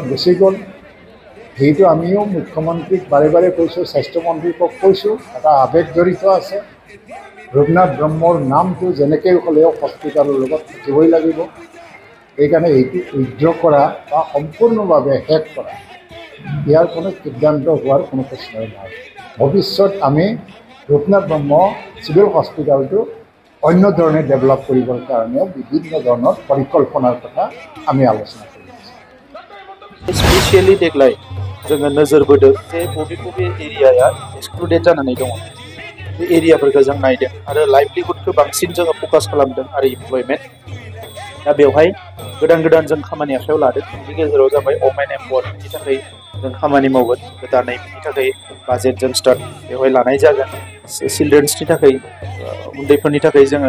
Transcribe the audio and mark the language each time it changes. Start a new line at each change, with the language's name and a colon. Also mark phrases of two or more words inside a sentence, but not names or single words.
Assamese: গুচি গ'ল সেইটো আমিও মুখ্যমন্ত্ৰীক বাৰে বাৰে কৈছোঁ স্বাস্থ্যমন্ত্ৰীক কৈছোঁ এটা আৱেগ জড়িত আছে ৰূপনাথ ব্ৰহ্মৰ নামটো যেনেকৈ হ'লেও হস্পিটেলৰ লগত থাকিবই লাগিব এইকাৰণে এইটো উইথড্ৰ কৰা বা সম্পূৰ্ণভাৱে শেষ কৰা ইয়াৰ কোনো সিদ্ধান্ত হোৱাৰ কোনো প্ৰশ্নই নাই ভৱিষ্যত আমি ৰূপনাথ ব্ৰহ্ম চিভিল হস্পিটেলটো অন্য ধৰণে ডেভেলপ কৰিবৰ কাৰণেও বিভিন্ন ধৰণৰ পৰিকল্পনাৰ কথা আমি আলোচনা কৰি আছোঁ
Bodo: स्पेसियलि देग्लाय जोङो नोजोर बोदों जे बबे एरियाया एक्सक्लुडेड जानानै दङ बे एरियाफोरखौ जों नायदों आरो लाइभलिहुडखौ बांसिन जोङो फकास खालामदों आरो इमप्लयमेन्ट दा बेवहाय गोदान जों खामानि आखायाव लादों बेनि गेजेराव जाबाय
English: women empowermentni
Bodo: थाखाय जों खामानि मावगोन गोदानै बेनि थाखाय बाजेट जों स्टार्ट बेवहाय लानाय जागोन चिल्ड्रेन्सनि थाखाय उन्दैफोरनि थाखाय जोङो